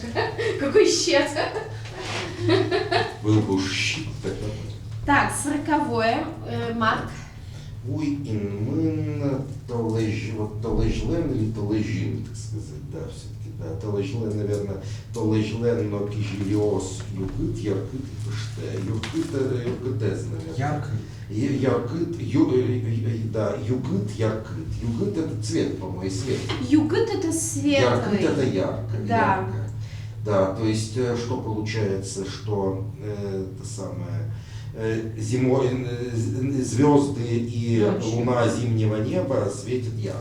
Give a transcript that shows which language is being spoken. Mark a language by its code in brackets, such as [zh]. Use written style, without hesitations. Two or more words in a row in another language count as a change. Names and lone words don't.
[ru] Какой щет? Был бы уж щит тогда. Так, 40-е, Марк. [udm] Уй инмын толежлен или толежин, [ru] так сказать, да, все-таки, да. [udm] Толежлен, наверное, толежлен, но кижелиос, югыт, яркыт и пыште. Югыт, югытез, [ru] наверное. Яркий. [udm] Яркыт, да, югыт, яркыт. [ru] Югыт это цвет, по-моему, свет. Югыт это [udm] Яркыт [ru] светлый. это ярко. Да. Ярко. Да, то есть, что получается, что это самое... Зимой звезды и Ночью. луна зимнего неба светят ярко.